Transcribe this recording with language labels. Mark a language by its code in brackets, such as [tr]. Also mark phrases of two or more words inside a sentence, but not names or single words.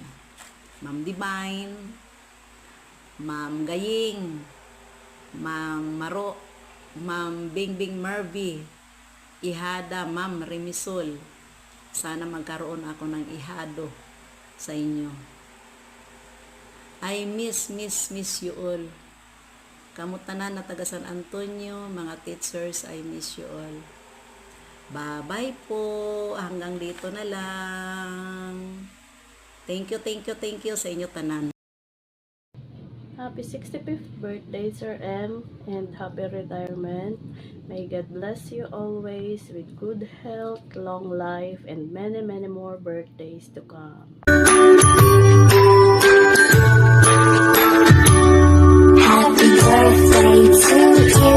[tl] Ma'am Divine, Ma'am Gaying, Ma'am Maro, Ma'am Bingbing Mervy, Ihada, Ma'am Remisol. Sana magkaroon ako ng ihado sa inyo. [en] I miss you all. [hil] Kamutanan na taga San Antonio, mga teachers, [en] I miss you all. [tl] Bye-bye po. Hanggang dito na lang. [en] Thank you [hil] sa inyo tanan. [en] Happy 65th birthday, Sir M, and happy retirement. May God bless you always with good health, long life, and many more birthdays to come. Happy birthday to you.